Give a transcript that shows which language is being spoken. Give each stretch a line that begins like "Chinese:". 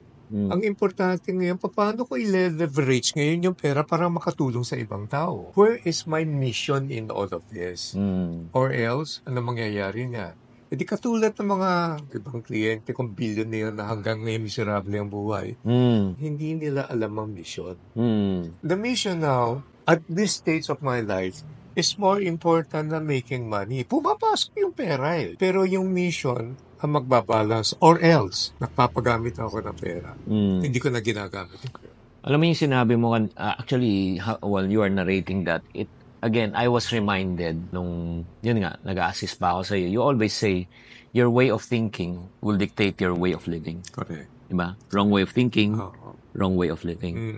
Filipino: Ang importante ngayon, paano ko i-leverage ngayon yung pera para makatulong sa ibang tao?
English: Where is my mission in all of this?
Filipino: Or else, ano mangyayari niya? E di katulad ng mga ibang kliyente kong billionaire na hanggang ngayon miserable ang buhay, hindi nila alam ang mission.
English: The mission now, at this stage of my life, is more important than making money.
Filipino: Pumapasok yung pera eh. Pero yung mission ang magbabalance
English: or else
Filipino: nagpapagamit ako ng pera. Hindi ko na ginagamit yung pera. Alam mo yung sinabi mo,
English: actually, while you are narrating that, again, I was reminded
Filipino: nung, yun nga, nag-a-assist pa ako sa iyo.
English: You always say, your way of thinking will dictate your way of living. Correct.
Filipino: Diba?
English: Wrong way of thinking, wrong way of living.